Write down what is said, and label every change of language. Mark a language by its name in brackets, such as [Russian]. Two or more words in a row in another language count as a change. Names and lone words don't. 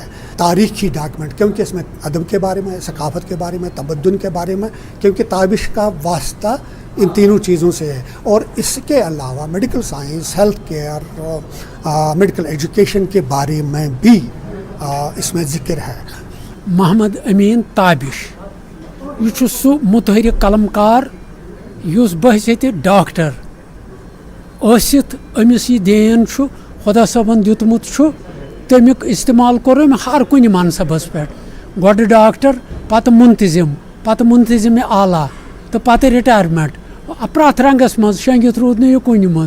[Urdu] تاریخی ڈاکیومنٹ، کیونکہ اس میں ادب کے بارے میں، ثقافت کے بارے میں، تمدن کے بارے میں، کیونکہ تابش کا واسطہ ان تینوں چیزوں سے ہے۔ اور اس کے علاوہ میڈیکل سائنس، ہیلتھ کیئر، میڈیکل ایجوکیشن کے بارے میں بھی اس میں ذکر ہے۔ [Kashmiri] محمد امین تابش یہ سہ متحرک قلم کار یس بحثیت ڈاکٹر ٲسِتھ أمِس یہ دین خدا صٲبن دیُتمُت چھُ، تمیُک استعمال کوٚر أمۍ ہر کُنہِ منصبس پٮ۪ٹھ، گۄڈٕ ڈاکٹر، پتہٕ مُنتظم اعلیٰ تہٕ پتہٕ رِٹایرمنٹ، پرٛٮ۪تھ رنٛگس منٛز شۄنٛگِتھ روٗد نہٕ یہِ کُنہِ منٛز۔